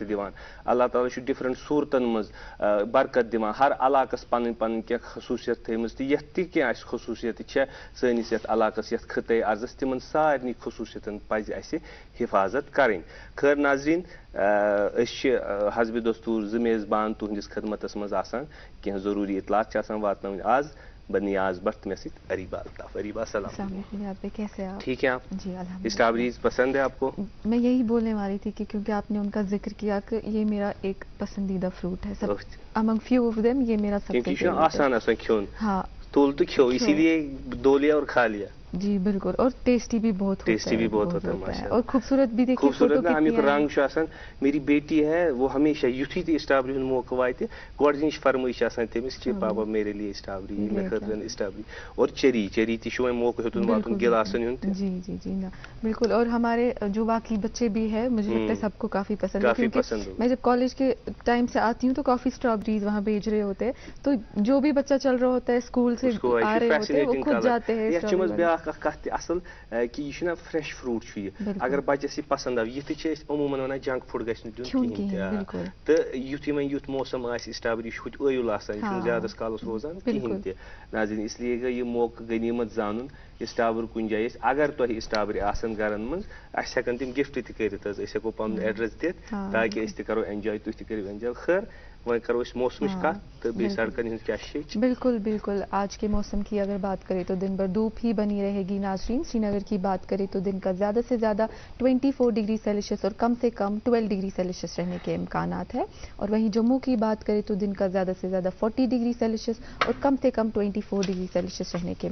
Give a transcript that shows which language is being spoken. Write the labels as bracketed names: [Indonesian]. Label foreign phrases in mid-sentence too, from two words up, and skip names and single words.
[Kashmiri] دِوان اللہ تعالیٰ چھُ ڈفرنٹ صوٗرتن منٛز برکت دِوان ہر علاقس پنٕنۍ پنٕنۍ کینٛہہ خصوٗصیت تھٲیمٕژ تہٕ یتھ تہِ کینٛہہ اسہِ خصوٗصیت چھےٚ سٲنِس یتھ علاقس یتھ خطے ارضس تِمن سارنٕے خصوٗصیتن پزِ اسہِ حفاظت کرٕنۍ خٲر ناظریٖن أسۍ چھِ حسبِ دستور 2 میزبان تُہنٛدِس خدمتس منٛز آسان کینٛہہ ضروٗری اطلاعات چھِ آسان واتناوٕنۍ آز بنیاز بٹ مے سۭتۍ اریبا الطاف اریبا السلام [Urdu] کیسے ہیں آپ؟ ٹھیک ہیں آپ؟ جی الحمد للہ. اسٹرابریز پسند ہے آپ کو؟ میں یہی بولنے والی تھی کہ کیونکہ آپ نے ان کا ذکر کیا کہ یہ میرا ایک پسندیدہ فروٹ ہے سب [English] among few of them [Urdu] یہ میرا سب سے [Kashmiri] کیونکہ آسان آسان کھیون [Urdu] ہاں تول تو کھو اسی لیے دو لیا اور کھا لیا جی بالکل اور ٹیسٹی بھی بہت ہوتا ہے اور خوبصورت بھی دیکھیے [Kashmiri] خوبصورت نا امیک رنگ آسان [Urdu] میری بیٹی ہے وہ ہمیشہ [Kashmiri] یتھی تہ اسٹرابری ہند موقع واتہ گۄڈنِچ فرمٲیش آسان تٔمِس کہ [Urdu] پاپا میرے لیے [Kashmiri] اسٹرابری مے خٲطرٕ اسٹرابری اور چیری تہ چھُ وۄنۍ موقع ہیوٚتُن واتُن گلاسن ہُنٛد تہِ [Urdu] جی جی جی نا بالکل اور ہمارے جو باقی بچے بھی ہیں مجھے لگتا ہے سب کو کافی پسند ہے کیونکہ میں جب کالج کے ٹائم سے آتی ہوں تو کافی اسٹرابریز وہاں بیچ رہے ہوتے ہیں تو جو بھی بچہ چل رہا ہوتا ہے اسکول سے آ رہے ہوتے ہیں وہ خود جاتے ہیں [Kashmiri] کہ یہ [English] fresh fruit [Kashmiri] یہ اگر بچس یہ پسند آو یہ عموماً ونان [English] junk food [Kashmiri] گھس دین کہین تو یتھ وۄنۍ یُتھ موسم آسہِ اسٹرابری چھُ ہوٚتہِ ٲیُل آسان یہ زیادس کالس روزان کہین تہِ ناظریٖن اس لیے گٔے یہ موقع غنیٖمت زانُن اسٹرابر کُنہِ جایہِ اگر تۄہہِ اسٹرابری آسن گرن منٛز اسہِ ہٮ۪کن تِم گفٹ تہِ کٔرِتھ حظ أسۍ ہٮ۪کو پنُن ایڈرس دِتھ تاکہِ أسۍ تہِ کرو اینجاے تُہۍ تہِ کٔرِو اینجاے خٲر وۄنۍ کرو أسۍ موسمٕچ کتھ تہٕ بیٚیہِ سڑکن ہٕنٛز کیٛاہ چھِ [Urdu] بالکل بالکل آج کے موسم کی اگر بات کریں تو دن بھر دھوپ ہی بنی رہے گی ناظرین سری نگر کی بات کریں تو دن کا زیادہ سے زیادہ 24 [English] degree Celsius [Urdu] اور کم سے کم 12 [English] degree Celsius [Urdu] رہنے کے امکانات ہے اور وہیں جموں کی بات کریں تو دن کا زیادہ سے زیادہ 40 [English] degree Celsius [Urdu] اور کم سے کم 24 [English] degree Celsius [Urdu] رہنے کے